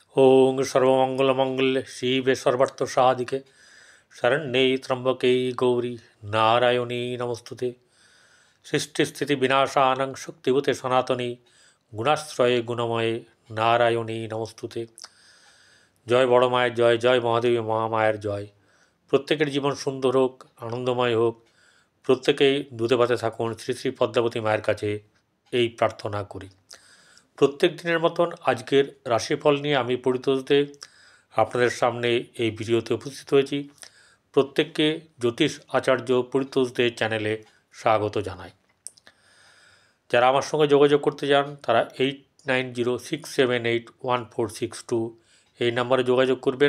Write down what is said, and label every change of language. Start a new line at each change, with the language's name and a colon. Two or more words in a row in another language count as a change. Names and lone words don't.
Sanskrit: ओं सर्वमंगलमंगल्ये शिवे सर्वार्थसाधिके शरण्ये त्र्यंबके गौरी नारायणी नमस्तुते। सृष्टिस्थिति विनाशानं शक्तिभूते सनातनी गुणाश्रये गुणमये नारायणी नमस्तुते।
Bangla: জয় বড় মায়ের জয়, জয় মহাদেবী মহামায়ের জয়। প্রত্যেকের জীবন সুন্দর হোক, আনন্দময় হোক, প্রত্যেকেই দুধে ভাতে থাকুন শ্রী শ্রী পদ্মাবতী মায়ের কাছে এই প্রার্থনা করি। প্রত্যেক দিনের মতন আজকের রাশিফল নিয়ে আমি পরিতোষ দে আপনাদের সামনে এই ভিডিওতে উপস্থিত হয়েছি। প্রত্যেককে জ্যোতিষ আচার্য পরিতোষ দে চ্যানেলে স্বাগত জানাই। যারা আমার সঙ্গে যোগাযোগ করতে চান তারা 8906781462 এই নাম্বারে যোগাযোগ করবেন।